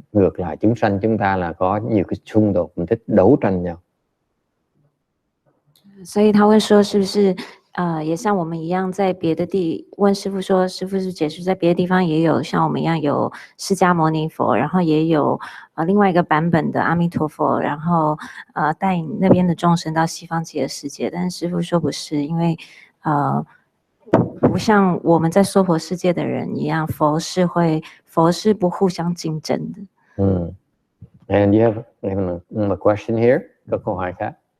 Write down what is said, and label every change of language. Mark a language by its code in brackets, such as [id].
[vi] Ngược lại chúng sanh chúng ta là có nhiều cái xung đột, mình thích đấu tranh nhau. [zh] 所以他会说，是不是也像我们一样，在别的问师父说，师父是解释在别的地方也有像我们一样有释迦牟尼佛，然后也有另外一个版本的阿弥陀佛，然后带领那边的众生到西方极乐世界。但是师父说不是，因为不像我们在娑婆世界的人一样，佛是不互相竞争的。 [en] And you have a question here? [vi] có câu hỏi khác?